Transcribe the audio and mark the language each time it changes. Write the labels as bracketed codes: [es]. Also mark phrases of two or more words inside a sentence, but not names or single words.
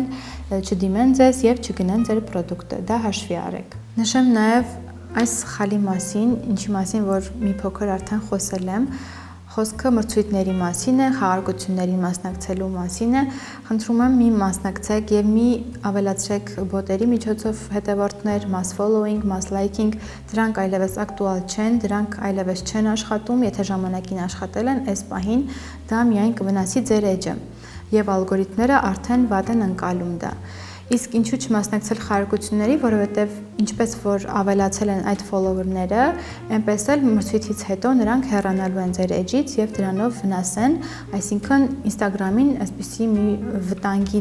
[hy] չդիմեն ձեզ եւ չգնեն ձեր պրոդուկտը, դա հաշվի առեք։ Նշեմ նաև այս սխալի մասին, ինչի մասին որ մի փոքր արդեն խոսել եմ, խոսքը մրցույթների մասին է, խաղարկություններին մասնակցելու մասին է, խնդրում եմ մի մասնակցեք եւ մի ավելացրեք բոտերի միջոցով հետևորդներ, [en] mass following, mass liking, [hy] դրանք այլևս ակտուալ չեն, դրանք այլևս չեն աշխատում, եթե ժամանակին աշխատել են, այս պահին դա միայն կվնասի ձեր էջը եւ ալգորիթմները արդեն վատ են ընկալում դա։ Իսկ ինչու չմասնակցել խաղարկությունների, որովհետև ինչպես որ ավելացել են այդ ֆոլովերները, այնպես էլ մրցույթից հետո նրանք հեռանալու են ձեր էջից եւ դրանով վնասեն, այսինքն Instagram-ին այսպիսի մի վտանգի